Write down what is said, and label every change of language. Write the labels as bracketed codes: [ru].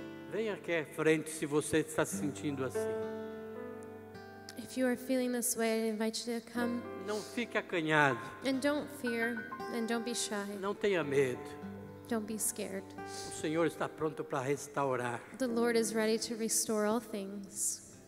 [pt] Venha aqui à frente se você está se sentindo assim. [en] If you are feeling this way, I invite you to come. [pt] Não fique acanhado. [en] And don't fear, and don't be shy. [pt] Não tenha medo. [en] Don't be scared. [pt] O Senhor está pronto para restaurar. [en] The Lord is ready to restore all things.